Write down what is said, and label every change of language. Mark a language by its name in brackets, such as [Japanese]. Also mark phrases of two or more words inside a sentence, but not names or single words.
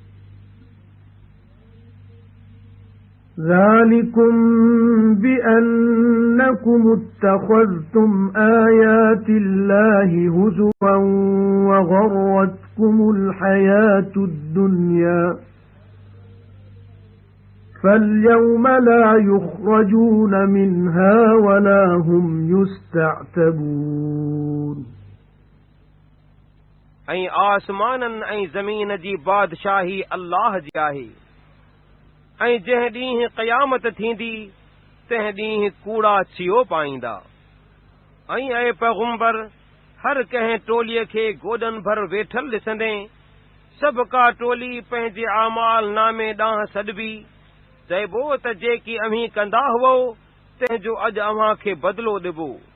[Arabic] ذَلِكُمْ بِأَنَّكُمُ اتَّخَذْتُمْ آيَاتِ اللَّهِ هُزُوًا وَغَرَّتْكُمُ الْحَيَاةُ الدُّنْيَا فَالْيَوْمَ لَا يُخْرَجُونَ مِنْهَا وَلَا هُمْ يُسْتَعْتَبُونَ [Sindhi] ऐं आसमाननि ऐं ज़मीन जी बादशाही अल्लाह जी आहे ऐं जंहिं ॾींहुं क़यामत थींदी तंहिं ॾींहुं कूड़ा छियो पाईंदा ऐं ऐं पैगंबर हर कंहिं टोलीअ खे गोॾनि भर वेठल ॾिसंदे सभु का टोली पंहिंजे आमाल नामे ॾांहुं सॾबी चइबो त जेकी अव्हीं कंदा हुओ तंहिंजो अॼु अव्हां खे बदिलो ॾिबो